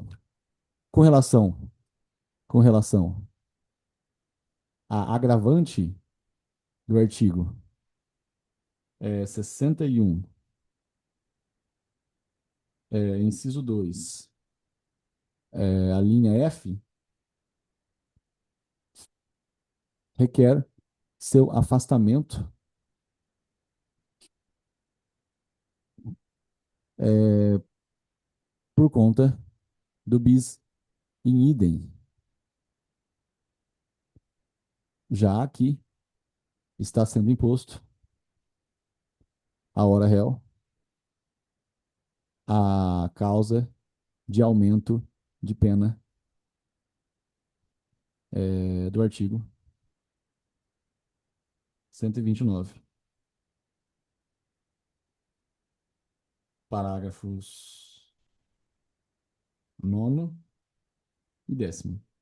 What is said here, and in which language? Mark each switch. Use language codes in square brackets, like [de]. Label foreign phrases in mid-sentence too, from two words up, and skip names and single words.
[pt] Com relação, com relação à agravante do artigo 61, inciso 2, a linha F, requer seu afastamento é, por conta do [la] bis in idem, [pt] já que está sendo imposto a hora réu a causa de aumento de pena do artigo 129, parágrafos nono e décimo.